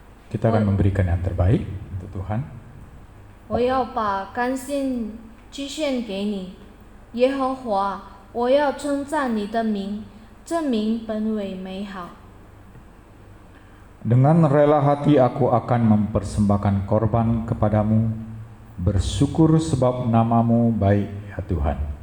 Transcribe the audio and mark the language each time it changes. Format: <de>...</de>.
<id>Kita akan memberikan yang terbaik untuk Tuhan.</id> <zh>我要把甘心祭献给你，耶和华，我要称赞你的名，这名本为美好。</zh> <id>Dengan rela hati aku akan mempersembahkan korban kepadamu, bersyukur sebab namamu baik ya Tuhan.</id>